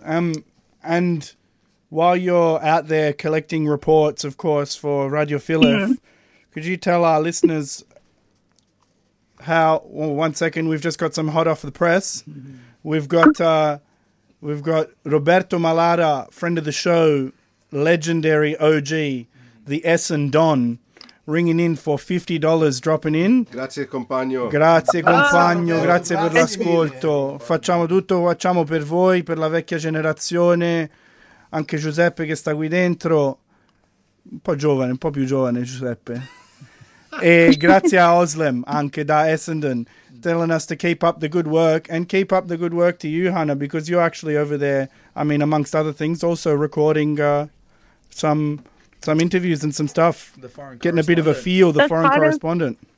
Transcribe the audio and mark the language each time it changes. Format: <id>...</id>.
<en>And while you're out there collecting reports, of course, for Radio Philip, could you tell our listeners how... Well, one second. We've just got some hot off the press. We've got... We've got Roberto Malara, friend of the show, legendary OG, the S and Don, ringing in for $50, dropping in.</en> <it>Grazie, compagno. Grazie, compagno. Oh, grazie per l'ascolto. Facciamo tutto, facciamo per voi, per la vecchia generazione, anche Giuseppe che sta qui dentro. Un po' giovane, un po' più giovane Giuseppe. E grazie a Oslem, anche da Essendon.</it> <en>Telling us to keep up the good work, and keep up the good work to you, Hannah, because you're actually over there, I mean, amongst other things, also recording some interviews and some stuff. The foreign getting a bit of a feel, the foreign correspondent.</en>